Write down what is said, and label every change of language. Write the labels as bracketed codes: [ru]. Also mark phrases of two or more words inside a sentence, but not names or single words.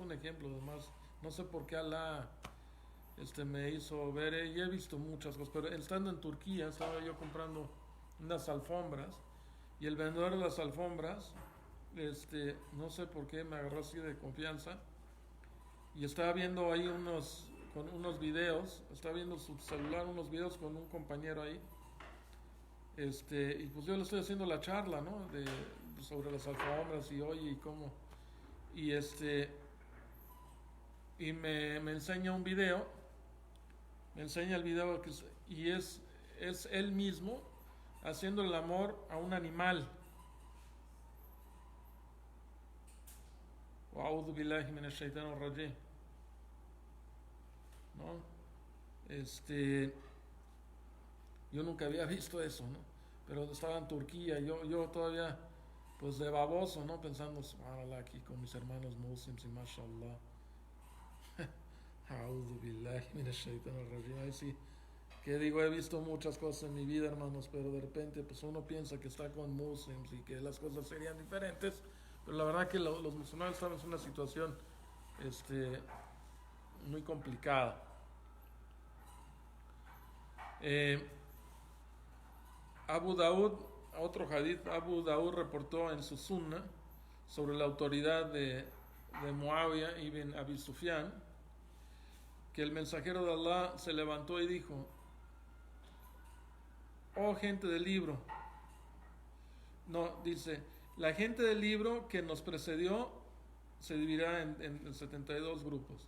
[es] un ejemplo además, no sé por qué Alá me hizo ver, y he visto muchas cosas, pero estando en Turquía estaba yo comprando unas alfombras y el vendedor de las alfombras, no sé por qué me agarró así de confianza y estaba viendo ahí unos videos, estaba viendo su celular, unos videos con un compañero ahí, y pues yo le estoy haciendo la charla, ¿no? Sobre las alfombras y oye y cómo, y y me enseña un video, me enseña el video y es él mismo haciendo el amor a un animal. [ar] أعوذ بالله من الشيطان الرجيم, [es] ¿no? Yo nunca había visto eso, ¿no? Pero estaba en Turquía, yo todavía pues de baboso, ¿no? Pensando, subhanallah, aquí con mis hermanos muslims y mashallah. [ar] أعوذ بالله من الشيطان الرجيم. [es] Ahí sí, que digo, he visto muchas cosas en mi vida, hermanos, pero de repente pues uno piensa que está con muslims y que las cosas serían diferentes, pero la verdad que los musulmanes estamos en una situación muy complicada. Abu Daud, otro hadith, Abu Daud reportó en su sunna sobre la autoridad de Muawiyah ibn Abi Sufyan, que el mensajero de Allah se levantó y dijo, oh gente del libro, no, dice, la gente del libro que nos precedió se dividirá en 72 grupos.